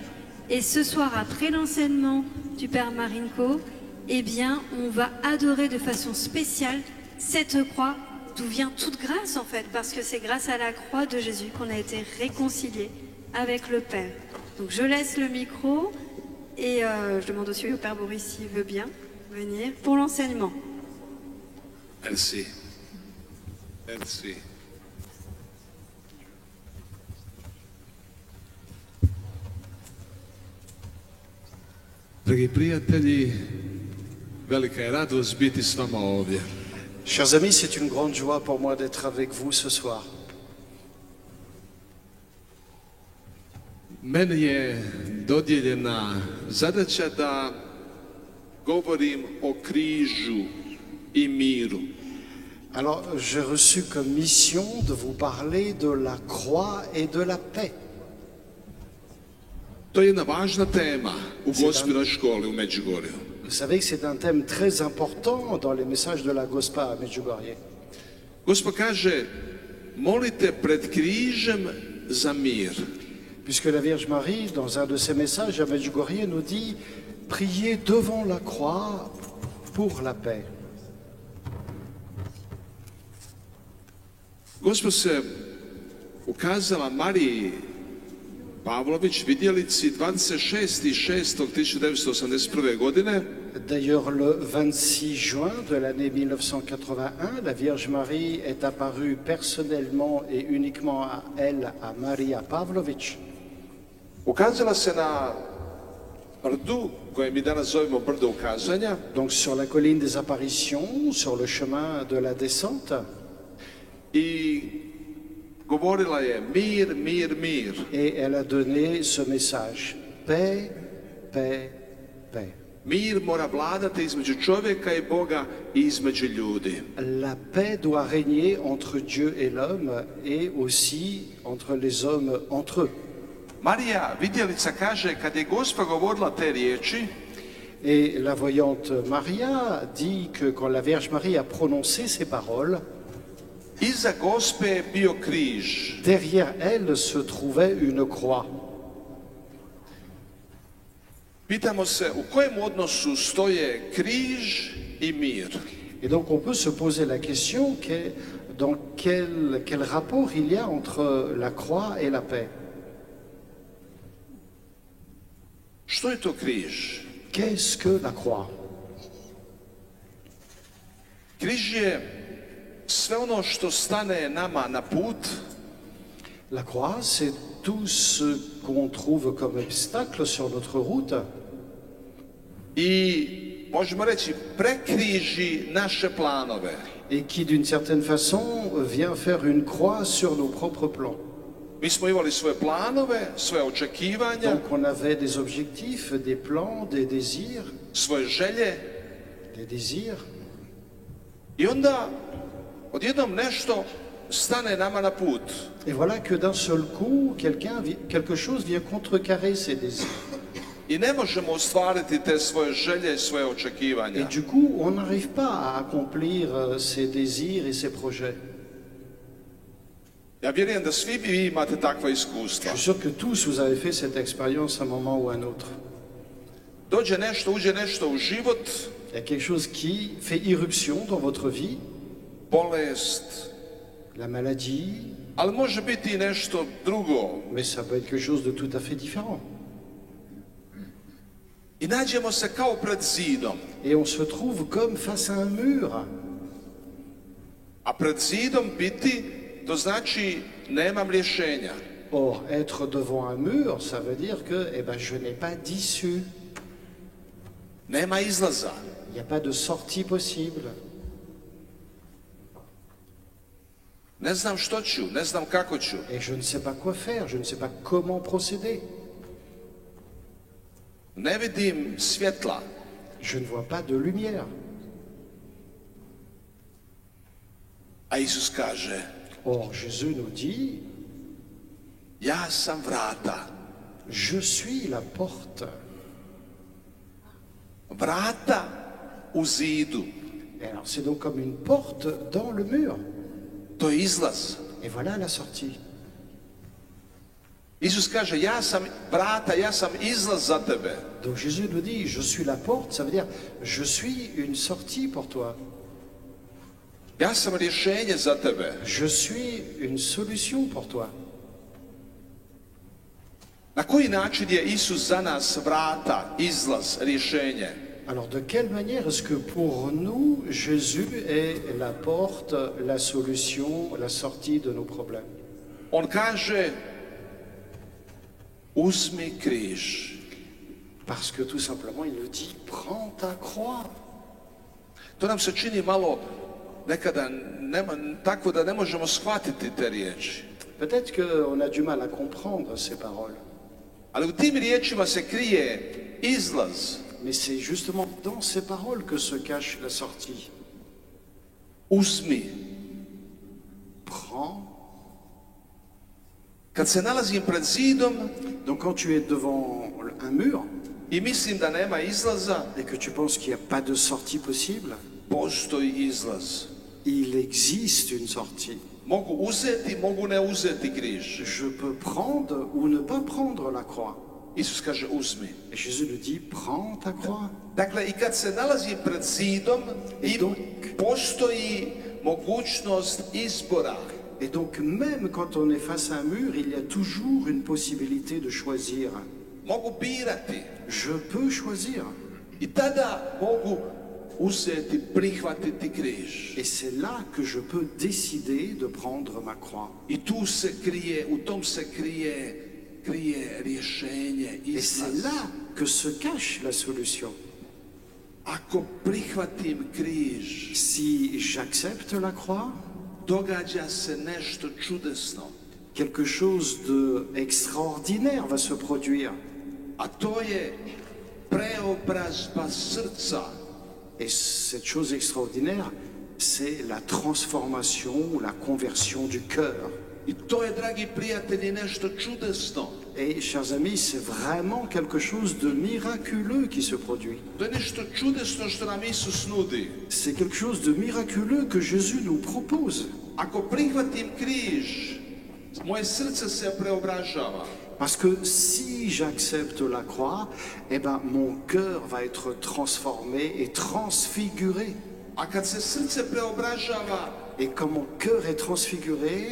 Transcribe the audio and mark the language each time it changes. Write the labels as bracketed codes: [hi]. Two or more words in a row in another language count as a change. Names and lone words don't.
[fr] Et ce soir, après l'enseignement du Père Marinko, eh bien, on va adorer de façon spéciale cette croix, d'où vient toute grâce en fait, parce que c'est grâce à la croix de Jésus qu'on a été réconciliés avec le Père. Donc je laisse le micro et je demande aussi au Père Boris s'il veut bien venir pour l'enseignement. Merci. Merci. [hr] Dragi prijatelji, velika je radost biti s vama ovdje. [fr] Chers amis, c'est une grande joie pour moi d'être avec vous ce soir. [hr] Meni je dodijeljena zadaća da govorim o križu i miru. [fr] Alors, j'ai reçu comme mission de vous parler de la croix et de la paix. [hr] To je jedna važna tema u Gospinoj školi u Međugorju. [fr] Vous savez que c'est un thème très important dans les messages de la Gospa à Medjugorje. [hr] Gospa kaže, molite pred križem za mir. [fr] Puisque la Vierge Marie, dans un de ses messages à Medjugorje, nous dit « Priez devant la croix pour la paix ». [hr] Gospa se ukazala Mariji Pavlović, vidjelici 26.6.1981. godine. [fr] D'ailleurs, le 26 juin de l'année 1981, la Vierge Marie est apparue personnellement et uniquement à elle, à Maria Pavlović. [hr] Ukazala se na brdu, koje mi danas zovemo brdo ukazanja. [fr] Donc sur la colline des apparitions, sur le chemin de la descente. [hr] I govorila je mir, mir, mir. [fr] Et elle a donné ce message, paix, paix, paix. [hr] Mir mora vladati između čovjeka i Boga i između ljudi. [fr] La paix doit régner entre Dieu et l'homme et aussi entre les hommes entre eux. [hr] Marija vidjelica kaže, kad je Gospa govorila te riječi, [fr] et la voyante Maria dit que quand la Vierge Marie a prononcé ces paroles, [hr] iza Gospe je bio križ. [fr] Derrière elle se trouvait une croix. [hr] Pitamo se u kojem odnosu stoje križ i mir. [fr] Et donc on peut se poser la question dans quel rapport il y a entre la croix et la paix. [hr] Što je to križ? [fr] Qu'est-ce que la croix? [hr] Križ je sve ono što stane nama na put. [fr] La croix, c'est tout ce qu'on trouve comme obstacle sur notre route. [hr] I možemo reći prekriži naše planove. [fr] Et qui d'une certaine façon vient faire une croix sur nos propres plans. [hr] Mi smo imali svoje planove, svoje očekivanja. [fr] Donc on avait des objectifs, des plans, des désirs. [hr] Svoje želje. [fr] Des désirs. [hr] I onda odjednom nešto stane nama na put. [fr] Et voilà que d'un seul coup, quelque chose vient contrecarrer ces désirs. [hr] I ne možemo ostvariti te svoje želje i svoje očekivanja. [fr] Et du coup, on n'arrive pas à accomplir ces désirs et ces projets. [hr] Ja vjerujem da svi vi imate takva iskustva. [fr] Je suis sûr que tous vous avez fait cette expérience à un moment ou à un autre. [hr] Dođe nešto, uđe nešto u život. [fr] Il y a quelque chose qui fait irruption dans votre vie. [hr] Bolest. [fr] La maladie. [hr] Ali može biti i nešto drugo. [fr] Mais ça peut être quelque chose de tout à fait différent. [hr] I nađemo se kao pred zidom. [fr] Et on se trouve comme face à un mur. [hr] A pred zidom biti, to znači nemam rješenja. [fr] Or, être devant un mur, ça veut dire que je n'ai pas d'issue. [hr] Nema izlaza. [fr] Il n'y a pas de sortie possible. [hr] Ne znam što ću, ne znam kako ću. [fr] Et je ne sais pas quoi faire, je ne sais pas comment procéder. [hr] Ne vidim svjetla. [fr] Je ne vois pas de lumière. [hr] A Isus kaže, [fr] Or, Jésus nous dit, [hr] ja sam vrata. [fr] je suis la porte. [hr] Vrata u zidu. [fr] Et alors, c'est donc comme une porte dans le mur. [hr] To je izlaz. [fr] Et voilà la sortie. [hr] Isus kaže, ja sam vrata, ja sam izlaz za tebe. [fr] Donc Jésus nous dit, je suis la porte, ça veut dire, je suis une sortie pour toi. [hr] Ja sam rješenje za tebe. [fr] Je suis une solution pour toi. [hr] Na koji način je Isus za nas vrata, izlaz, rješenje? [fr] Alors de quelle manière est-ce que pour nous, Jésus est la porte, la solution, la sortie de nos problèmes? [hr] On kaže, uzmi križ. [fr] Parce que tout simplement, il nous dit, prends ta croix. [hr] To nam se čini malo nekada tako da ne možemo shvatiti te riječi. [fr] Peut-être qu'on a du mal à comprendre ces paroles. [hr] Ali u tim riječima se krije izlaz. [fr] Mais c'est justement dans ces paroles que se cache la sortie. [hr] Uzmi. [fr] Prends. [hr] Kad se nalazim pred zidom [fr] Donc quand tu es devant un mur [hr] i mislim da nema izlaza, [fr] et que tu penses qu'il n'y a pas de sortie possible, [hr] postoji izlaz. [fr] il existe une sortie. [hr] Mogu uzeti, mogu ne uzeti križ. [fr] Je peux prendre ou ne pas prendre la croix. [hr] Isus kaže uzmi. [fr] Et Jésus nous dit, prends ta croix. [hr] Dakle, i kad se nalazim pred zidom, postoji mogućnost izbora. [fr] Et donc même quand on est face à un mur, il y a toujours une possibilité de choisir. [hr] Mogu birati. [fr] Je peux choisir. [hr] I tada mogu uzeti, prihvatiti križ. [fr] Et c'est là que je peux décider de prendre ma croix. [hr] I tu se krije, u tom se krije rješenje, [fr] Et c'est [hr] izlaz. [fr] là que se cache la solution. [hr] Ako prihvatim križ, [fr] Si j'accepte la croix, [hr] događa se nešto čudesno. [fr] quelque chose de extraordinaire va se produire. [hr] A to je preobrazba srca. [fr] Et cette chose extraordinaire, c'est la transformation, la conversion du cœur. [hr] I to je, dragi prijatelji, nešto čudesno. [fr] Et chers amis, c'est vraiment quelque chose de miraculeux qui se produit. [hr] To je nešto čudesno što nam Isus nudi. [fr] C'est quelque chose de miraculeux que Jésus nous propose. [hr] Ako prihvatim križ, moje srce se preobražava. [fr] Parce que si j'accepte la croix, mon cœur va être transformé et transfiguré. [hr] A kad se srce preobražava, [fr] Et quand mon cœur est transfiguré,